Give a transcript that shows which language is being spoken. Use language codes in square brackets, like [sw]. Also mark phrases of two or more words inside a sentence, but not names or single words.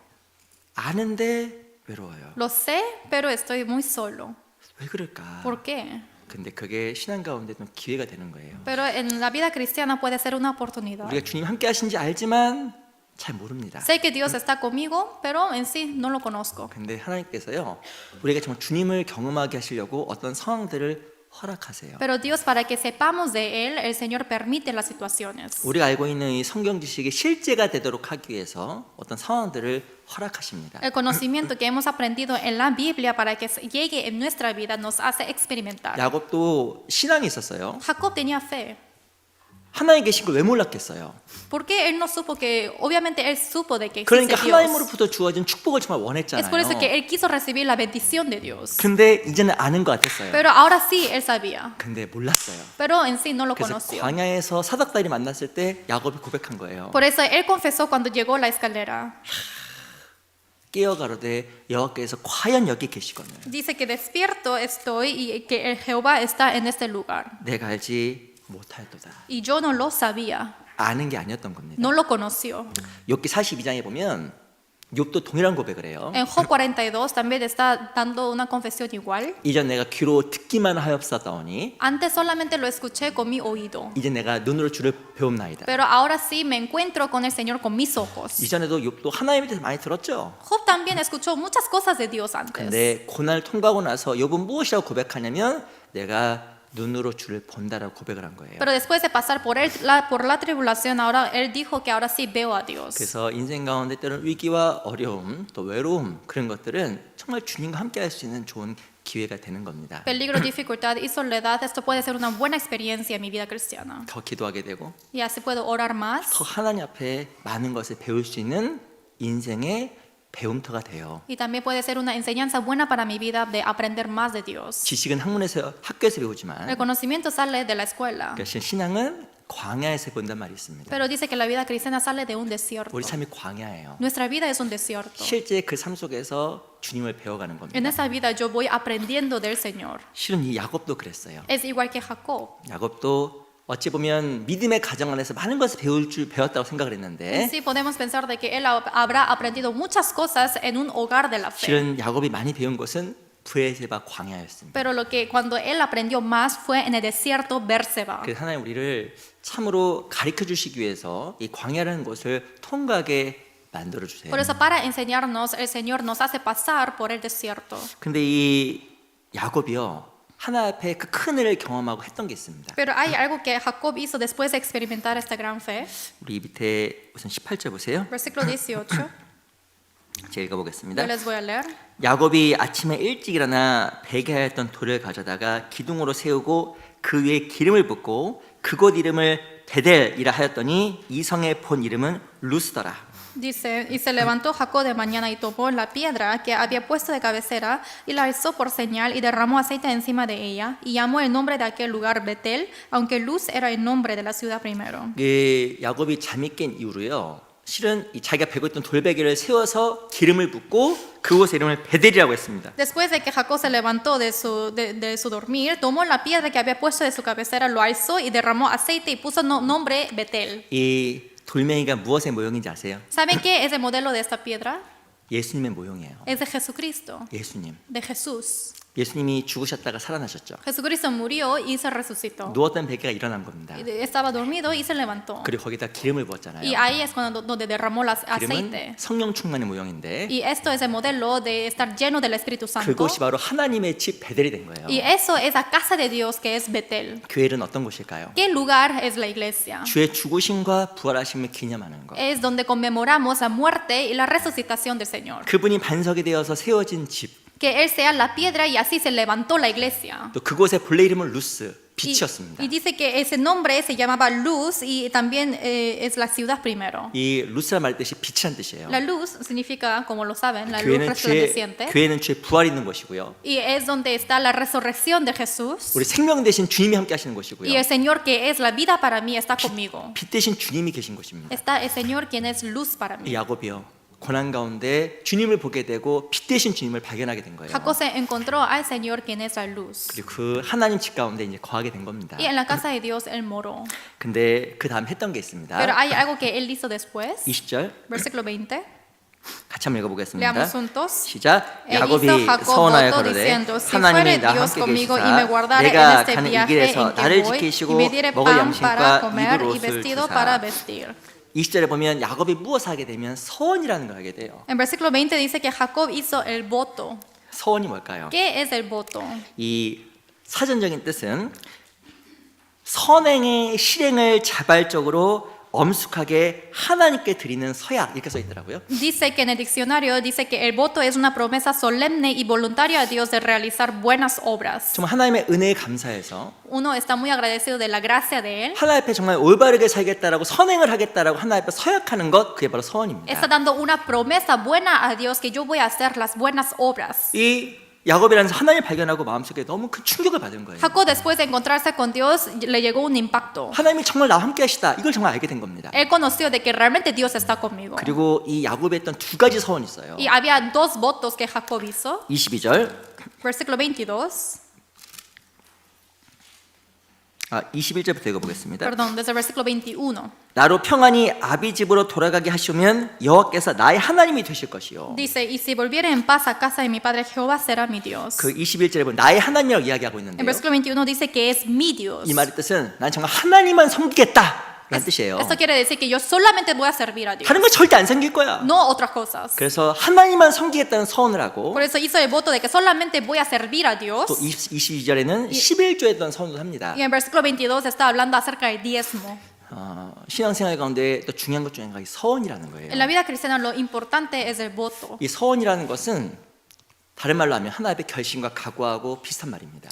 [ko] 아는데 외로워요. [es] Lo sé, pero estoy muy solo. [ko] 왜 그럴까? [es] ¿Por qué? [ko] 근데 그게 신앙 가운데 좀 기회가 되는 거예요. [es] Pero en la vida cristiana puede ser una oportunidad. [ko] 우리가 주님 함께 하신지 알지만 잘 모릅니다. [es] Sé que Dios está conmigo, pero en sí no lo conozco. [ko] 근데 하나님께서요, 우리가 정말 주님을 경험하게 하시려고 어떤 상황들을 허락하세요. [es] Pero Dios, para que sepamos de Él, el Señor permite las situaciones. [ko] 우리가 알고 있는 이 성경 지식이 실제가 되도록 하기 위해서 어떤 상황들을 허락하십니다. [es] El conocimiento que hemos aprendido en la Biblia para que llegue en nuestra vida nos hace experimentar. [ko] 야곱도 신앙이 있었어요. [es] Jacob tenía fe. [ko] 하나님 계신 걸 왜 몰랐겠어요? [es] ¿Por qué él no supo que, obviamente él supo de que existe [ko] 그러니까 [es] Dios? [ko] 하나님으로부터 주어진 축복을 정말 [es] Es por eso que [ko] 원했잖아요. [es] él quiso recibir la bendición de Dios. [ko] 근데 이제는 아는 것 같았어요. [es] Pero ahora sí él sabía. [ko] 근데 몰랐어요. [es] Pero en sí no lo [ko] 그래서 [es] conoció. [ko] 광야에서 사닥다리 만났을 때 야곱이 고백한 거예요. [es] Por eso él confesó cuando llegó a la escalera. [ko] 깨어가로되 여호와께서 과연 여기 계시거늘 [es] Dice que despierto estoy y que el Jehová está en este lugar. [ko] 내가 알지 못하였도다. [es] Y yo no lo sabía. [ko] 아는 게 아니었던 겁니다. [es] No lo conoció. [ko] 욥기 42장에 보면 욥도 동일한 고백을 해요. [es] En Job 42 también está dando una confesión igual. [ko] 이전 내가 귀로 듣기만 하였사다오니 [es] Antes solamente lo escuché con mi oído. [ko] 이제 내가 눈으로 주를 배움나이다. [es] Pero ahora sí me encuentro con el Señor con mis ojos. [ko] 이전에도 욥도 하나님에 대해서 많이 들었죠. [es] Job también escuchó muchas cosas de Dios antes. [ko] 근데 고난을 통과하고 나서 욥은 무엇이라고 고백하냐면 내가 눈으로 주를 본다라고 고백을 한 거예요. [es] Pero después de pasar por la tribulación, ahora él dijo que ahora sí veo a Dios. [ko] 그래서 인생 가운데 때로는 위기와 어려움, 또 외로움 그런 것들은 정말 주님과 함께 할 수 있는 좋은 기회가 되는 겁니다. [es] Peligro, dificultad y soledad, esto puede ser una buena experiencia en mi vida cristiana. [ko] 더 기도하게 되고 [es] Y así puedo orar más [ko] 더 하나님 앞에 많은 것을 배울 수 있는 인생의 배움터가 돼요. [es] y también puede ser una enseñanza buena para mi vida de aprender más de Dios. [ko] 지식은 학교에서 배우지만 [es] El conocimiento sale de la escuela, [ko] 그러니까 신앙은 광야에서 본단 말이 있습니다. [es] pero dice que la vida cristiana sale de un desierto. [ko] 우리 삶이 광야예요. [es] Nuestra vida es un desierto. [ko] 실제 그 삶 속에서 주님을 배워가는 [es] En [ko] 겁니다. [es] esa vida yo voy aprendiendo del Señor. [ko] 실은 이 야곱도 그랬어요. [es] Es igual que Jacob. [ko] 야곱도 어찌 보면 믿음의 가정 안에서 많은 것을 배웠다고 생각을 했는데 [es] Sí, podemos pensar de que él habrá aprendido muchas cosas en un hogar de la fe. [ko] 실은 야곱이 많이 배운 것은 브에세바 광야였습니다. [es] Pero lo que cuando él aprendió más fue en el desierto Berseba. [ko] 그래서 하나님 우리를 참으로 가르쳐 주시기 위해서 이 광야라는 곳을 통과하게 만들어 주세요. [es] Por eso para enseñarnos el Señor nos hace pasar por el desierto. [ko] 근데 이 야곱이요 하나 앞에 그 큰 은혜를 경험하고 했던 게 있습니다. [es] Pero hay algo que Jacob hizo después de experimentar esta gran fe. [ko] 우리 밑에 우선 18절 보세요. [es] Versículo 18. [ko] 제가 읽어보겠습니다. [es] Yo les voy a leer. [ko] 야곱이 아침에 일찍 일어나 베개하였던 돌을 가져다가 기둥으로 세우고 그 위에 기름을 붓고 그곳 이름을 베델이라 하였더니 이 성의 본 이름은 루스더라. [es] Dice, y se levantó Jacob de mañana y tomó la piedra que había puesto de cabecera y la alzó por señal y derramó aceite encima de ella y llamó el nombre de aquel lugar Betel, aunque Luz era el nombre de la ciudad primero. [ko] 야곱이 잠이 깬 이후로요. 실은 이 자기가 베고 있던 돌베개를 세워서 기름을 붓고 그곳의 이름을 베델이라고 했습니다. [es] Después de que Jacob se levantó de su dormir, tomó la piedra que había puesto de su cabecera, lo alzó y derramó aceite y puso nombre Betel. [ko] 이 돌멩이가 무엇의 모형인지 아세요? [es] ¿Saben qué es el modelo de esta piedra? [ko] 예수님의 모형이에요. [es] Es de Jesucristo, [ko] 예수님. [es] de Jesús. [ko] 예수님이 죽으셨다가 살아나셨죠. [es] Jesucristo murió y se resucitó. [ko] 누웠던 베개가 일어난 겁니다. [es] Estaba dormido y se levantó. [ko] 그리고 거기다 기름을 부었잖아요. [es] Y ahí es cuando donde derramó el [ko] 기름은 [es] aceite. [ko] 성령 충만의 모형인데 [es] Y esto es el modelo de estar lleno del Espíritu Santo. [ko] 그곳이 바로 하나님의 집 베델이 된 거예요. [es] Y eso es la casa de Dios que es Betel. [ko] 교회는 어떤 곳일까요? [es] ¿Qué lugar es la iglesia? [ko] 주의 죽으심과 부활하심을 기념하는 것. [es] Es donde conmemoramos la muerte y la resucitación del Señor. [ko] 그분이 반석이 되어서 세워진 집. [es] Que Él sea la piedra y así se levantó la iglesia. [ko] 또 그곳의 본래 이름은 루스, [es] Y, [ko] 빛이었습니다. [es] y dice que ese nombre se llamaba Luz y también es la ciudad primero. [ko] 이 루스란 말 뜻이 빛이란 뜻이에요. [es] La luz significa, como lo saben, la luz resplandeciente. [ko] 교회는 주의 부활이 있는 곳이고요. [es] Y es donde está la resurrección de Jesús. [ko] 우리 생명 대신 주님이 함께 하시는 [es] Y [ko] 곳이고요. [es] el Señor que es la vida para mí está conmigo. [ko] 빛 대신 주님이 계신 곳입니다. [es] Está el Señor quien es luz para [ko] 이 [es] mí. [ko] 야곱이요. 고난 가운데 주님을 보게 되고 빛 대신 주님을 발견하게 된 거예요. [es] Jacob se encontró al Señor quien es la luz. [ko] 그리고 그 하나님 집 가운데 이제 거하게 된 겁니다. [es] Y en la casa de Dios él moró. [ko] 근데 그 다음 했던 게 [es] Pero [ko] 있습니다. [es] hay algo que él hizo después. [ko] 20절 [es] Versículo 20. [ko] 같이 한번 읽어보겠습니다. [es] Leamos juntos. [ko] 시작. [es] E hizo [ko] 야곱이 [es] Jacob [ko] 서원하여 [es] voto [ko] 가로되 [es] diciendo, si [ko] 하나님이 [es] fuere [ko] 나 [es] Dios [ko] 함께 [es] conmigo y me [ko] 계시사 [es] guardare en [ko] 내가 [es] este [ko] 가는 이 [es] viaje [ko] 길에서 [es] en que [ko] 나를 [es] voy y [ko] 지키시고 [es] me diere [ko] 먹을 [es] pan para [ko] 양식과 [es] comer [ko] 입을 [es] y [ko] 옷을 [es] vestido para [ko] 주사. [es] vestir. [ko] 20절에 보면 야곱이 무엇을 하게 되면 서원이라는 걸 하게 돼요. [es] En versículo 20 dice que Jacob hizo el voto. [ko] 서원이 뭘까요? [es] ¿Qué es el voto? [ko] 이 사전적인 뜻은 선행의 실행을 자발적으로 엄숙하게 하나님께 드리는 서약 이렇게 써 있더라고요. [es] Dice que en el diccionario dice que el voto es una promesa solemne y voluntaria a Dios de realizar buenas obras. [ko] 정말 하나님의 은혜에 감사해서 [es] Uno está muy agradecido de la gracia de Él. [ko] 하나님 앞에 정말 올바르게 살겠다라고 선행을 하겠다라고 하나님 앞에 서약하는 것 그게 바로 서원입니다. [es] Está dando una promesa buena a Dios que yo voy a hacer las buenas obras. [ko] 이 야곱이라는 하나님을 발견하고 마음속에 너무 큰 충격을 받은 거예요. [es] Jacob después de encontrarse con Dios le llegó un impacto. [ko] 하나님이 정말 나와 함께 하시다 이걸 정말 알게 된 겁니다. [es] Él conoció de que realmente Dios está conmigo. [ko] 그리고 이 야곱이 했던 두 가지 서원이 있어요. [es] Y había dos votos que Jacob hizo. [ko] 22절 [es] Versículo 22. [ko] 21절부터 읽어보겠습니다. [es] Perdón, desde el versículo 21. [ko] 나로 평안히 아비 집으로 돌아가게 하시면 여호와께서 나의 하나님이 되실 것이요. [es] Dice, y si volviere en paz a casa de mi padre, Jehová será mi Dios. [ko] 그 21절에 보면 나의 하나님이라고 이야기하고 [es] En [ko] 있는데요. [es] versículo 21 dice que es mi Dios. [ko] 이 말의 뜻은 난 정말 하나님만 섬기겠다 라는 뜻이에요. [es] Esto quiere decir que yo solamente voy a servir a Dios, [ko] 다른 거 절대 안 섬길 거야. [es] no otras cosas. [ko] 그래서 하나님만 섬기겠다는 서원을 하고 [es] Por eso hizo el voto de que solamente voy a servir a Dios. [ko] 또 22절에는 11조에 대한 서원을 합니다. [es] Y en versículo 22 está hablando acerca del diezmo. [ko] 신앙생활 가운데 또 중요한 것 중에 하나가 이 서원이라는 거예요. [es] En la vida cristiana lo importante es el voto. [ko] 이 서원이라는 것은 다른 말로 하면 하나님의 결심과 각오하고 비슷한 말입니다.